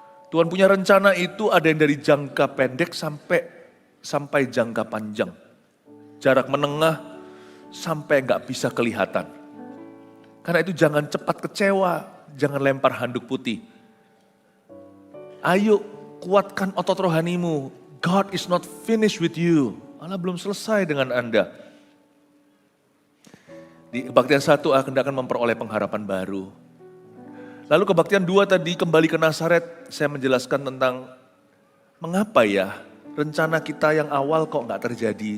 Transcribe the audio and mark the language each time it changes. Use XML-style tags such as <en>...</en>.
<id>Tuhan punya rencana itu ada yang dari jangka pendek sampai jangka panjang. Jarak menengah sampai nggak bisa kelihatan. Karena itu jangan cepat kecewa, jangan lempar handuk putih. Ayo kuatkan otot rohanimu.</id> <en>God is not finished with you.</en> <id>Allah belum selesai dengan Anda. Di kebaktian 1 akan memperoleh pengharapan baru. Lalu kebaktian 2 tadi kembali ke Nazaret, saya menjelaskan tentang mengapa ya rencana kita yang awal kok nggak terjadi.</id>